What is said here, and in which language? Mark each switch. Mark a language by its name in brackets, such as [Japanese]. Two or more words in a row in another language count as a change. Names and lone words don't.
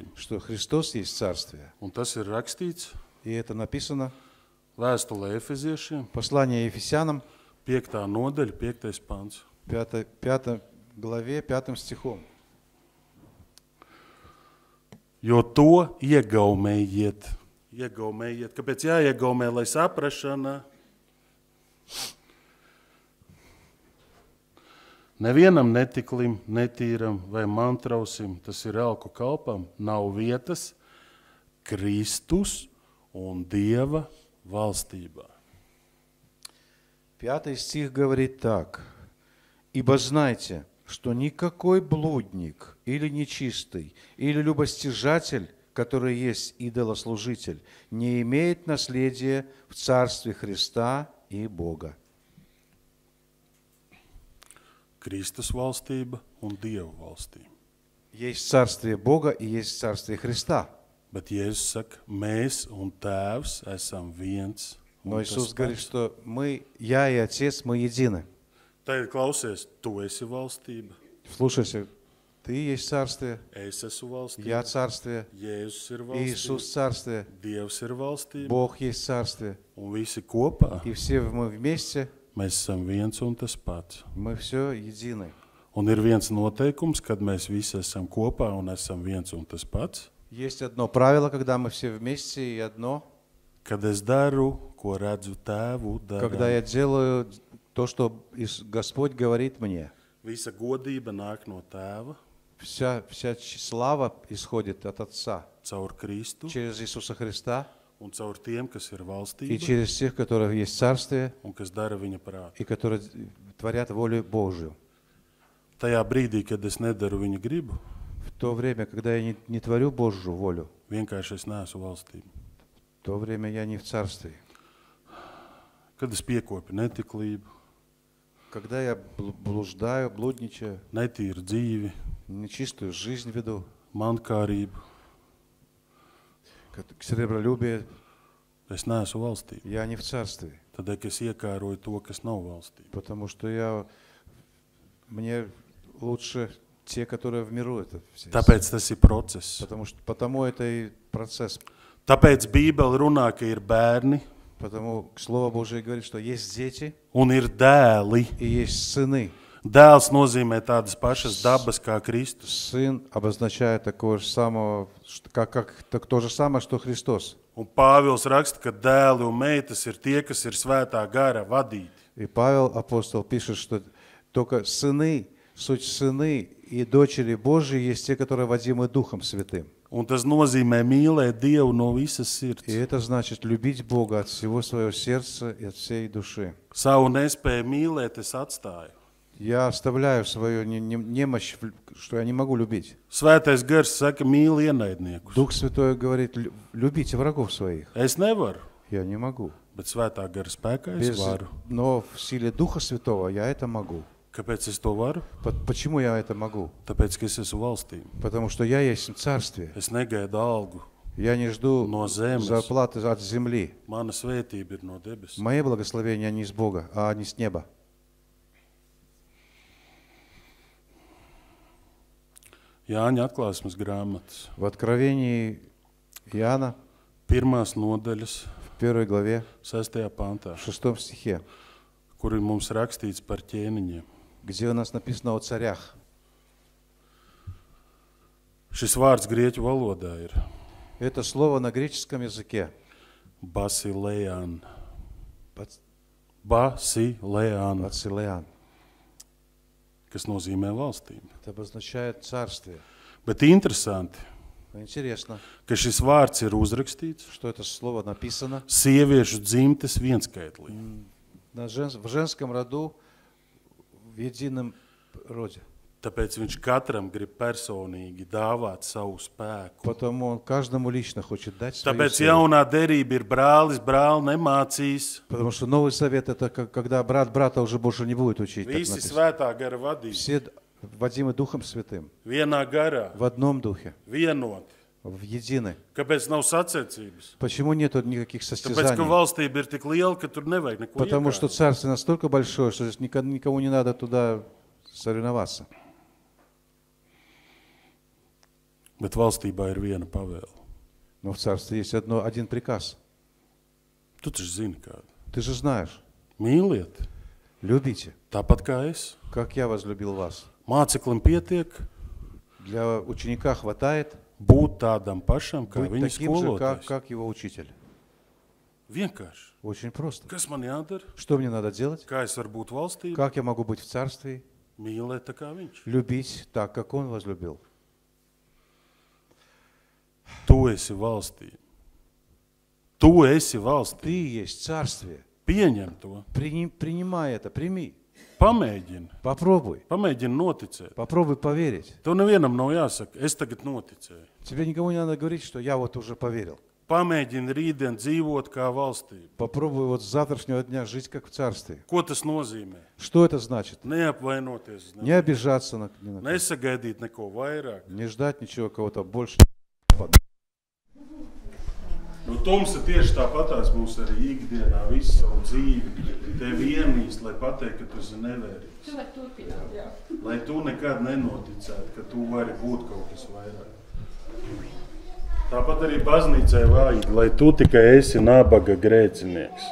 [Russian] что Христос есть царствие. [Latvian] Un tas ir rakstīts [Russian] И это написано [Latvian] vēstulē Efeziešiem, [Russian] в послании Ефесянам, [Latvian] 5. nodaļa, 5. pants. [Russian] 5 главе, 5 стихом. [Latvian] Jo to iegaumējiet. Kāpēc jāiegaumē, lai saprašana? Nevienam netiklim, netīram vai mantrausim, tas ir elku kalpam, nav vietas Kristus un Dieva valstībā. [Russian] 5 стих говорит так. «Ибо знайте, что никакой блудник или нечистый, или любостяжатель, который есть идолослужитель, не имеет наследия в Царстве Христа и Бога». [Latvian] Kristus valstība un Dieva valstība. [Russian] Есть Царствие Бога и есть Царствие Христа. [Latvian] Bet Jēzus saka, mēs un Tēvs esam viens. un [Russian] Но [Latvian] tas [Russian] Иисус говорит, [Latvian] pats. [Russian] что я и Отец, мы едины. [Latvian] Tagad klausies, tu esi valstība, [Russian] Слушайся, ты есть Царствие, [Latvian] es esmu valstība, [Russian] я Царствие, [Latvian] Jēzus ir valstība, [Russian] Иисус Царствие, [Latvian] Dievs ir valstība, [Russian] Бог есть Царствие. [Latvian] un visi kopā [Russian] И все мы вместе, [Latvian] mēs esam viens un tas pats. [Russian] мы все едины. [Latvian] Un ir viens noteikums, kad mēs visi esam kopā un esam viens un tas pats, [Russian] Есть одно правило, когда мы все вместе, и одно, [Latvian] kad es daru, ko redzu Tēvu [Russian] когда я [Latvian] darīt. [Russian] делаю то, что Господь говорит мне. [Latvian] Visa godība nāk no Tēva, [Russian] Вся слава исходит от Отца [Latvian] caur Kristu [Russian] через Иисуса Христа [Latvian] un caur tiem, kas ir [Russian] и [Latvian] valstība [Russian] через тех, которых есть Царствие [Latvian] un kas dara viņa prātu. [Russian] и которые творят волю Божью. [Latvian] Tajā brīdī, kad es nedaru viņa gribu, [Russian] В то время, когда я не творю Божью волю, [Latvian] vienkārši es neesmu valstība. [Russian] в то время я не в Царстве. [Latvian] Kad es piekopju netiklību, [Russian] Когда я блуждаю, блудничаю, [Latvian] netīru dzīvi, [Russian] нечистую жизнь веду, [Latvian] mankārību, [Russian] серебролюбие, [Latvian] es neesmu valstība. [Russian] я не в Царстве. [Latvian] Tad, ka es iekāroju to, kas nav valstība. [Russian] Потому что мне лучше те, которые в миру. Это все. [Latvian] Tāpēc tas ir process. [Russian] Потому это и процесс. [Latvian] Tāpēc Bībele runā, ka ir bērni [Russian] Потому Слово Божие говорит, что есть дети [Latvian] un ir dēli. [Russian] и есть сыны. [Latvian] Dēls nozīmē tādas pašas dabas kā Kristus. [Russian] Сын обозначает такого же самого, как то же самое, что Христос. [Latvian] Un Pāvils raksta, ka dēli un meitas ir tie, kas ir svētā gara vadīti. [Russian] И Павел, апостол, пишет, что только суть сыны и дочери Божьи есть те, которые водимы Духом Святым. [Latvian] Un tas nozīmē mīlēt Dievu no visas [Russian] И [Latvian] sirds. [Russian] это значит любить Бога от всего своего сердца и от всей души. [Latvian] Savu nespēju mīlēt es atstāju. [Russian] Я оставляю свою немощь, что я не могу любить. [Latvian] Svētais gars saka, mīli ienaidniekus. [Russian] Дух Святой говорит, любите врагов своих. [Latvian] Es nevaru, [Russian] Я не могу. [Latvian] bet svētā gara spēkā es varu. [Russian] Но в силе Духа Святого я это могу. [Latvian] Kāpēc es to varu? [Russian] Почему я это могу? [Latvian] Tāpēc, ka es esmu valstība. [Russian] Потому что я есть в Царстве. [Latvian] Es negaidu algu. [Russian] Я не жду Но землю. зарплаты от земли. [Latvian] Mana svētība ir no debes. [Russian] Мои благословения не с Бога, а не с неба. [Latvian] Jāņa atklāsmes grāmatas. [Russian] В Откровении Иоанна, [Latvian] 1. nodaļas, [Russian] в 1 главе, [Latvian] 6. pantā, [Russian] в 6 стихе, [Latvian] kur ir mums rakstīts par ķēniņiem. [Russian] где у нас написано о царях. [Latvian] Šis vārds grieķu valodā ir [Russian] Это слово на греческом языке. [Latvian] basilējan. Basileāna, [Russian] Бацилеан. [Latvian] kas nozīmē valstību. [Russian] Это обозначает царствие. [Latvian] Bet interesanti, [Russian] Но интересно, [Latvian] ka šis vārds ir uzrakstīts [Russian] что это слово написано [Latvian] sieviešu dzimtes vienskaitlī. [Russian] в женском роду, в едином роде. [Latvian] Tāpēc viņš katram grib personīgi dāvāt savu spēku. [Russian] Потому он каждому лично хочет дать свою [Latvian] Tāpēc [Russian] силу. [Latvian] jaunā derība ir brālis, brāli nemācīs. [Russian] Потому что Новый Завет это когда брат брата уже больше не будет учить. Так [Latvian] Visi [Russian] написано. [Latvian] svētā gara vadība, [Russian] Все водимы Духом Святым, [Latvian] vienā garā, [Russian] в одном Духе, [Latvian] vienoti. [Russian] в единой. [Latvian] Kāpēc nav sacensības? [Russian] Почему нету никаких [Latvian] Tāpēc, ka [Russian] состязаний? [Latvian] valstība ir tik liela, ka tur nevajag neko [Russian] Потому что [Latvian] iekārt. [Russian] царство настолько большое, что здесь никому не надо туда соревноваться. [Latvian] Bet valstībā ir viena pavēle. [Russian] Но в царстве есть один приказ. [Latvian] Tu taču zini kādu. [Russian] Ты же знаешь, [Latvian] Mīliet, [Russian] любите, [Latvian] tāpat kā es. [Russian] как я возлюбил вас. [Latvian] Māceklim pietiek [Russian] Для ученика хватает [Latvian] būt tādam pašam, kā [Russian] быть [Latvian] viņa [Russian] таким же, [Latvian] skolotājs. [Russian] как его учитель. [Latvian] Vienkārši. [Russian] Очень просто. [Latvian] Kas man jādara? [Russian] Что мне надо делать? [Latvian] Kā es varu būt valstībā? [Russian] Как я могу быть в царстве? [Latvian] Mīlēt tā kā viņš. [Russian] Любить так, как он возлюбил. [Latvian] Tu esi valstība. Tu esi valstība. [Russian] Ты есть царствие. [Latvian] Pieņem to. [Russian] Принимай это, прими. [Latvian] Pamēģini. [Russian] Попробуй. [Latvian] Pamēģini noticēt. [Russian] Попробуй поверить. [Latvian] Tev nevienam nav jāsaka, es tagad noticēju. [Russian] Тебе никому не надо говорить, что я вот уже поверил. [Latvian] Pamēģini rītdien dzīvot kā valstība. [Russian] Попробуй вот с завтрашнего дня жить как в царстве. [Latvian] Ko tas nozīmē? [Russian] Что это значит? [Latvian] Neapvainoties, [Russian] Не обижаться ни на кого. [Latvian] nesagaidīt neko vairāk. [Russian] Не ждать ничего кого-то больше. [Latvian] Nu, tumsa tieši tāpatās mums arī ikdienā visu savu dzīvi tevi ienīst, lai pateikt, ka tu esi nevērīgs. Tu vari turpināt, jā. Lai tu nekad nenoticētu, ka tu vari būt kaut kas vairāk. Tāpat arī baznīcai vajag, lai tu tikai esi nabaga grēcinieks.